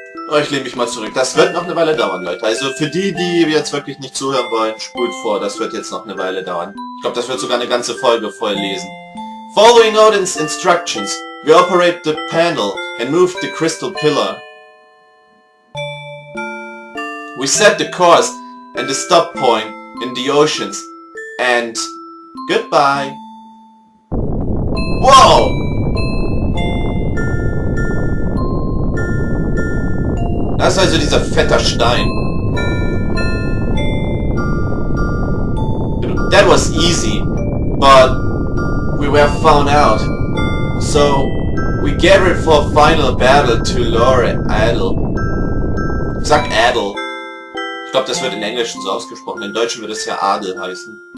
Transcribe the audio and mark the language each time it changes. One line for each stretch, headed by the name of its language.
German: Oh, ich lehne mich mal zurück. Das wird noch eine Weile dauern, Leute. Also für die, die jetzt wirklich nicht zuhören wollen, spult vor. Das wird jetzt noch eine Weile dauern. Ich glaube, das wird sogar eine ganze Folge voll lesen.
English: Following Odin's instructions, we operate the panel and moved the crystal pillar. We set the course and the stop point in the oceans. And goodbye. Whoa!
German: Das ist also dieser fette Stein.
English: That was easy, but we were found out. So we gathered for a final battle to lure Adel.
German: Ich sag Adel. Ich glaube, das wird in Englischen so ausgesprochen. In Deutschen wird es ja Adel heißen.